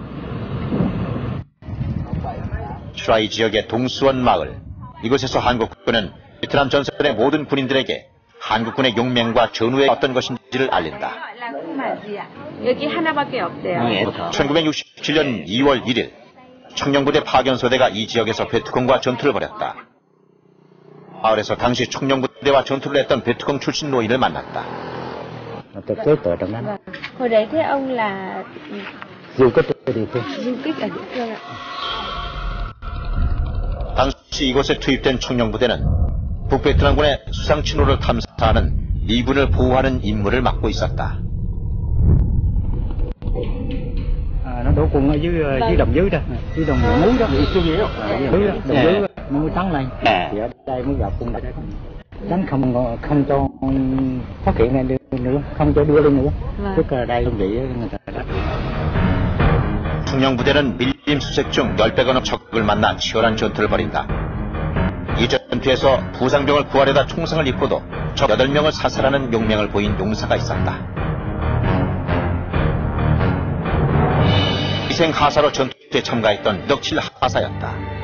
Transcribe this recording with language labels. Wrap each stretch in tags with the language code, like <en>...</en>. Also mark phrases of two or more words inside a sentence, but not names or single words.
<ko>추라이 지역의 동수원 마을, 이곳에서 한국군은 베트남 전선의 모든 군인들에게 한국군의 용맹과 전우의 어떤 것인지를 알린다. 여기 하나밖에 없대요. 1967년 2월 1일 청룡부대 파견소대가 이 지역에서 베트콩과 전투를 벌였다. 마을에서 당시 청룡부대와 전투를 했던 베트콩 출신 노인을 만났다.</ko> <vi>Hồi đấy thế ông là du kích ở địa phương. du kích ở địa phương ạ.</vi> <ko>당시 이곳에 투입된 청룡부대는 북베트남군의 수상 침로를 탐사하는 미군을 보호하는 임무를 맡고 있었다.</ko> <vi>Nó đổ quân ở dưới đồng dưới đó, dưới đồng núi đó, núi đó, đồng dưới núi trắng này. Thì ở đây mới gặp quân đây. Tránh không cho phát hiện này nữa, không cho đưa lên nữa. Tức là đây đơn vị người ta đã.</vi> <ko>청룡부대는 밀림 수색 중 10배가 넘는 적을 만나 치열한 전투를 벌인다. 이 전투에서 부상병을 구하려다 총상을 입고도 적 8명을 사살하는 용맹을 보인 용사가 있었다. 희생 하사로 전투에 참가했던 지덕칠 하사였다.</ko>